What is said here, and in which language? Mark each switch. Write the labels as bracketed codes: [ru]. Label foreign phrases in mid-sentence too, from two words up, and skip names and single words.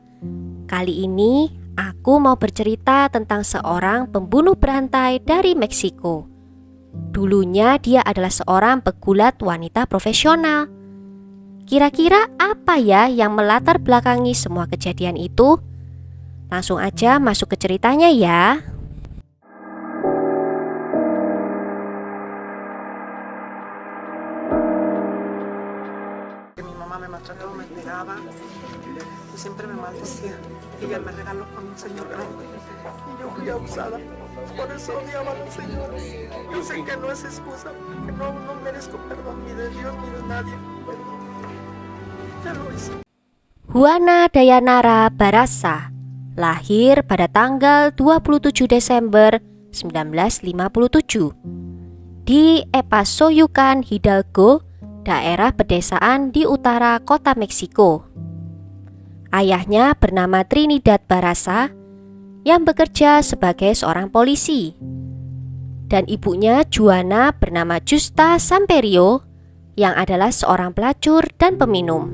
[id] Kali ini aku mau bercerita tentang seorang pembunuh berantai dari Meksiko. Dulunya dia adalah seorang pegulat wanita profesional. Kira-kira apa ya yang melatar belakangi semua kejadian itu? Langsung aja masuk ke ceritanya ya. [es] Mi mamá me maltrataba, me pegaba y siempre me maldecía. Y ella me regaló con un señor grande y yo fui abusada. Por eso odiaba a los señores. Yo sé que no es excusa, que no merezco perdón ni de Dios ni de nadie, pero ya lo hice. [id] Juana Dayanara Barraza lahir pada tanggal 27 Desember 1957 di Epazoyucan, Hidalgo, daerah pedesaan di utara kota Meksiko. Ayahnya bernama Trinidad Barraza yang bekerja sebagai seorang polisi, dan ibunya Juana bernama Justa Samperio yang adalah seorang pelacur dan peminum.